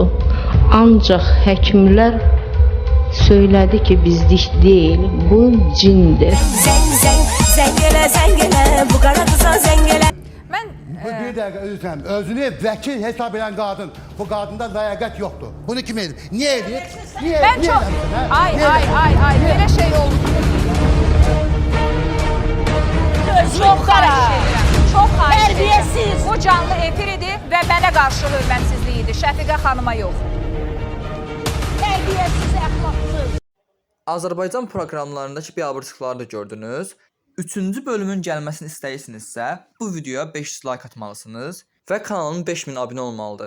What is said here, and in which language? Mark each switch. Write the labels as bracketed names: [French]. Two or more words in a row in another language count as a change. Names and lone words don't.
[Azerbaijani] Ancaq həkimlər söylədi ki, bizlik deyil, bu cindir. Zəngələ, bu qara qıza zəngələ. Bu bir dəqiqə üzrəm. Özünü vəkil hesab edən qadın. Bu qadında ləyaqət yoxdur. Bunu kim edir? Niyə edir? Niyə? [Turkish] Ben çok... Ay, böyle şey oldu. Çok terbiyesiz. [Azerbaijani] Bu canlı efir idi ve mənə qarşı hörmətsizlik idi. Şəfiqə xanıma yox. Terbiyesiz, əxlaqsız. Azərbaycan proqramlarındakı biabırçılıqları da gördünüz. 3-cü bölümün gəlməsini istəyirsinizsə, bu videoya 500 like atmalısınız və kanalın 5000 abunə olmalıdır.